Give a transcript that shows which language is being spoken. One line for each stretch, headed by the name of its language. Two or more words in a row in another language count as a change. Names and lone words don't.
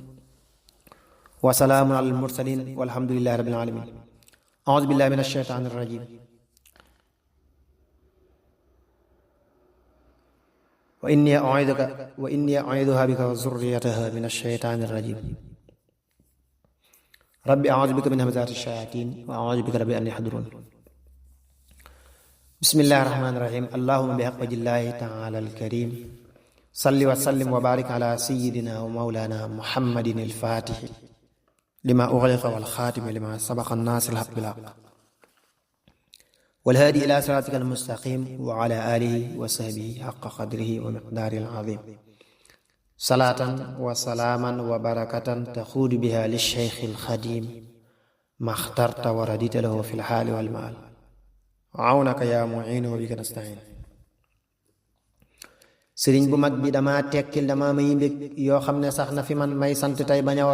Arabic: وسلام على المرسلين والحمد لله رب العالمين أعوذ بالله من الشيطان الرجيم وإني أعيذها بك وذريتها من الشيطان الرجيم رب أعوذ بك من همزات الشياطين وأعوذ بك رب أن يحضرون. بسم الله الرحمن الرحيم. اللهم بحق جلاله تعالى الكريم صل وسلم وبارك على سيدنا ومولانا محمد الفاتح لما أغلق والخاتم لما سبق ناصر الحق بالحق والهادي إلى صراطك المستقيم وعلى آله وصحبه حق قدره ومقداره العظيم. صلاة وسلاما وبركة تعود بها للشيخ الخديم ما اخترت ورضيت له في الحال والمآل عونك يا معين وبك نستعين.
Wolof: sëriñ bu mag bi dama tekkil dama may mbég yoo xam ne sax na fi man may sant tey bañ a war.